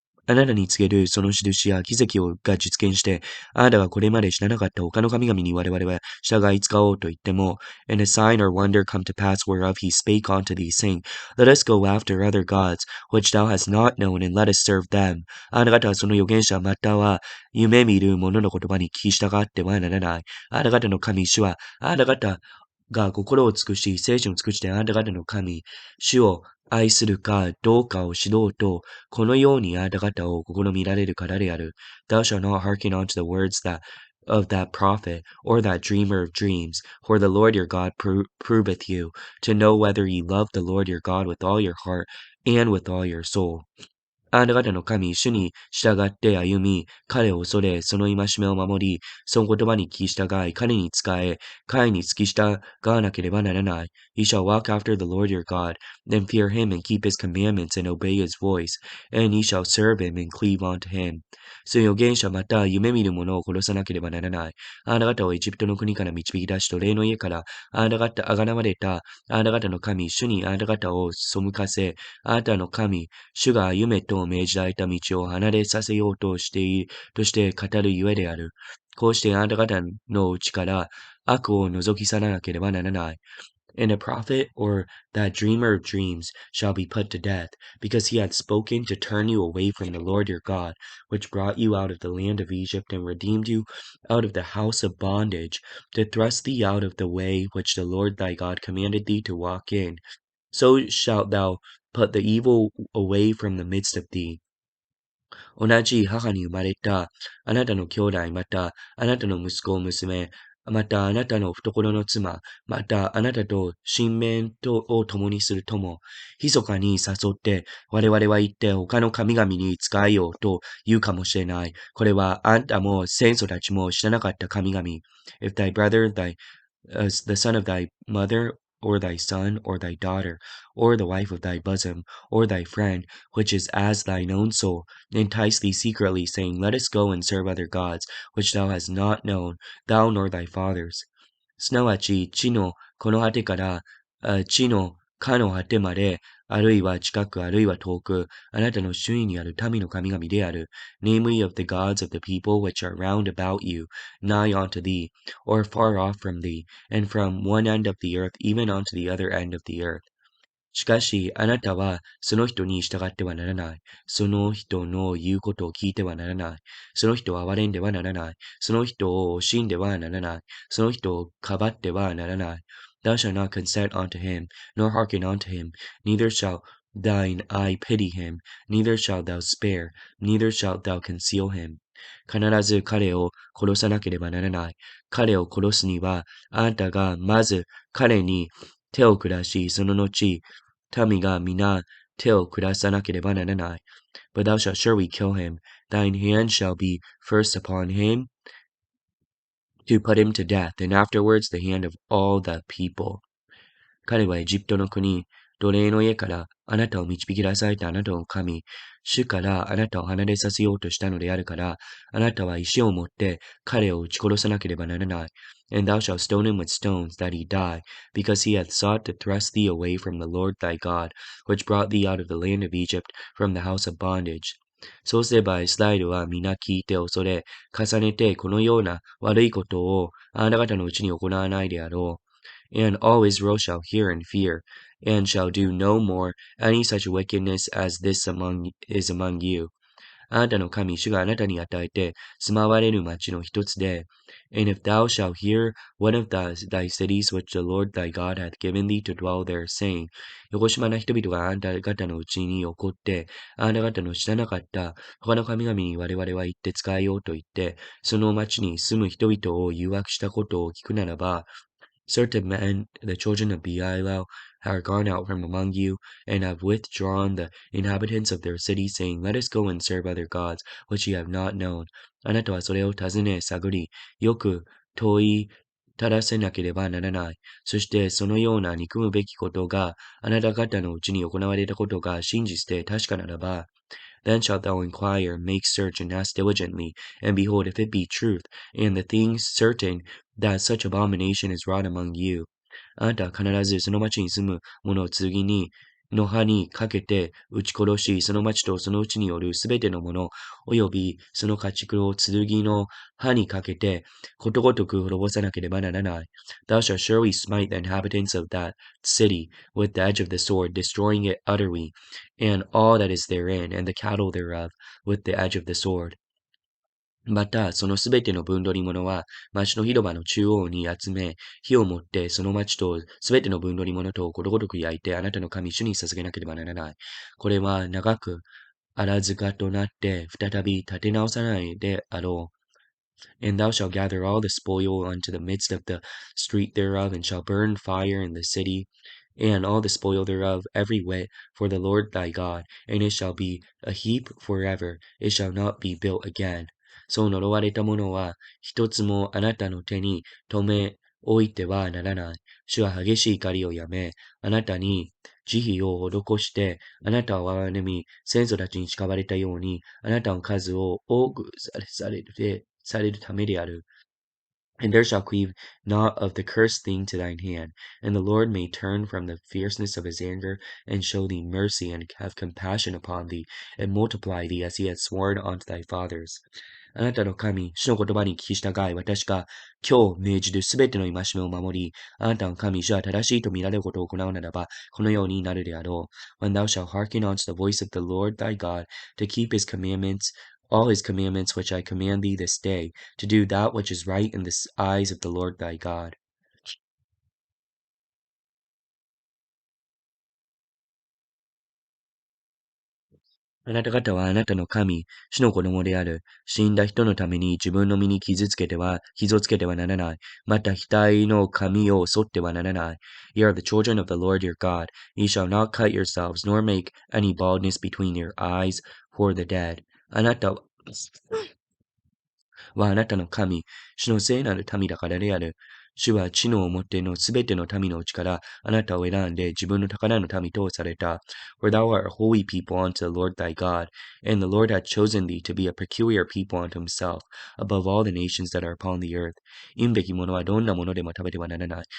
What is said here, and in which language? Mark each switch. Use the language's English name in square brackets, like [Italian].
[Japanese] あなたに告げるその印や奇跡が実現して、あなたがこれまで知らなかった他の神々に我々は従い使おうと言っても、 [English] and a sign or wonder come to pass whereof he spake unto thee, saying, Let us go after other gods, which thou hast not known, and let us serve them. [Japanese] あなた方はその預言者または夢見る者の言葉に聞き従ってはならない。あなた方の神主は、あなた方が心を尽くし、精神を尽くしてあなた方の神、主を愛するかどうかを知ろうと、このようにあなた方を試みられるからである。 [English] Thou shalt not hearken unto the words of that prophet, or that dreamer of dreams, for the Lord your God proveth you, to know whether ye love the Lord your God with all your heart and with all your soul. [Japanese] あなた方の神、主に従って歩み、彼を恐れ、その戒めを守り、その言葉に聞き従い、彼に仕え、彼に付き従わなければならない。 [English] You shall walk after the Lord your God, and fear him, and keep his commandments, and obey his voice, and ye shall serve him, and cleave unto him. [Japanese] その預言者また夢見る者を殺さなければならない。あなた方をエジプトの国から導き出し、奴隷の家からあなた方あがなわれたあなた方の神、主にあなた方を背かせ、あなたの神、主が歩めと命じられた道を離れさせようとして語るゆえである。こうしてあなた方のうちから悪を除き去らなければならない。 [English] And a prophet or that dreamer of dreams shall be put to death, because he hath spoken to turn you away from the Lord your God, which brought you out of the land of Egypt, and redeemed you out of the house of bondage, to thrust thee out of the way which the Lord thy God commanded thee to walk in. So shalt thou put the evil away from the midst of thee. [Japanese] 同じ母に生まれたあなたの兄弟、またあなたの息子、娘、またあなたの懐の妻、またあなたと親面を共にする友、密かに誘って、我々は言って他の神々に仕えようと言うかもしれない。これはあんたも先祖たちも知らなかった神々。 [English] If thy brother, the son of thy mother, or thy son, or thy daughter, or the wife of thy bosom, or thy friend, which is as thine own soul, entice thee secretly, saying, Let us go and serve other gods, which thou hast not known, thou nor thy fathers. [Japanese] すなわち、地のこの果てから、地のかの果てまで、あるいは近く、あるいは遠く、あなたの周囲にある民の神々である、 [English] namely of the gods of the people which are round about you, nigh unto thee, or far off from thee, and from one end of the earth even unto the other end of the earth. [Japanese] しかし、あなたはその人に従ってはならない。その人の言うことを聞いてはならない。その人を憐れんではならない。その人を惜しんではならない。その人をかばってはならない。 [English] Thou shalt not consent unto him, nor hearken unto him, neither shall thine eye pity him, neither shalt thou spare, neither shalt thou conceal him. [Japanese] 必ず彼を殺さなければならない。彼を殺すには、あなたがまず彼に手を下し、その後、民が皆手を下さなければならない。 [English] But thou shalt surely kill him. Thine hand shall be first upon him to put him to death, and afterwards the hand of all the people. [Japanese] 彼はエジプトの国、奴隷の家からあなたを導き出されたあなたの神、主からあなたを離れさせようとしたのであるから、あなたは石を持って彼を撃ち殺さなければならない。 [English] And thou shalt stone him with stones, that he die, because he hath sought to thrust thee away from the Lord thy God, which brought thee out of the land of Egypt, from the house of bondage. [Japanese] そうすればイスラエルは皆聞いて恐れ、重ねてこのような悪いことをあなた方のうちに行わないであろう。 [English] And all Israel shall hear and fear, and shall do no more any such wickedness as this is among you. [Japanese] あなたの神、主があなたに与えて住まわれる町の一つで、 [English] And if thou shalt hear one of thy cities which the Lord thy God hath given thee to dwell there, saying, [Japanese] よこしまな人々があなた方のうちに起こって、あなた方の知らなかった他の神々に我々は言って使えようと言って、その町に住む人々を誘惑したことを聞くならば、 [English] Certain men, the children of Belial, are gone out from among you, and have withdrawn the inhabitants of their cities, saying, Let us go and serve other gods, which ye have not known. [Japanese] あなたはそれを尋ね、探り、よく問いただせなければならない。そしてそのような憎むべきことがあなた方のうちに行われたことが真実で確かならば、 [English] Then shalt thou inquire, make search, and ask diligently, and behold, if it be truth, and the thing certain, that such abomination is wrought among you. [Japanese] あなたは必ずその町に住む者を剣の刃にかけて撃ち殺し、その町とそのうちによるすべてのもの、およびその家畜を剣の刃にかけて、ことごとく滅ぼさなければならない。 [English] Thou shalt surely smite the inhabitants of that city with the edge of the sword, destroying it utterly, and all that is therein, and the cattle thereof, with the edge of the sword. [Japanese] また、そのすべての分取り物は、町の広場の中央に集め、火を持って、その町とすべての分取り物とをことごとく焼いて、あなたの神主に捧げなければならない。これは長く、荒塚となって、再び立て直さないであろう。 [English] And thou shalt gather all the spoil unto the midst of the street thereof, and shalt burn fire in the city, and all the spoil thereof every whit for the Lord thy God, and it shall be a heap forever, it shall not be built again. [Japanese] そう呪われたものは、一つもあなたの手に留め置いてはならない。主は激しい怒りをやめ、あなたに慈悲を施して、あなたを憐み、先祖たちに誓われたように、あなたの数を多くされるためである。 [English] And there shall cleave not of the cursed thing to thine hand, and the Lord may turn from the fierceness of his anger, and show thee mercy, and have compassion upon thee, and multiply thee as he hath sworn unto thy fathers. [Japanese] あなたの神、主の言葉に聞き従い、私が今日命じるすべての戒めを守り、あなたの神、主は正しいと見られることを行うならば、このようになるであろう。 [English] When thou shalt hearken unto the voice of the Lord thy God, to keep his commandments, all his commandments which I command thee this day, to do that which is right in the eyes of the Lord thy God. [Japanese] あなた方はあなたの神、主の子供である。死んだ人のために自分の身に傷をつけてはならない。また額の髪を剃ってはならない。 [English] Ye are the children of the Lord your God. Ye shall not cut yourselves, nor make any baldness between your eyes for the dead. [Japanese] あなたはあなたの神、主の聖なる民だからである。主は地の表のすべての民のうちからあなたを選んで自分の宝の民とされた。 [English] For thou art a holy people unto the Lord thy God, and the Lord hath chosen thee to be a peculiar people unto himself, above all the nations that are upon the earth. [Japanese] 忌むべきものはどんなものでも食べてはならない。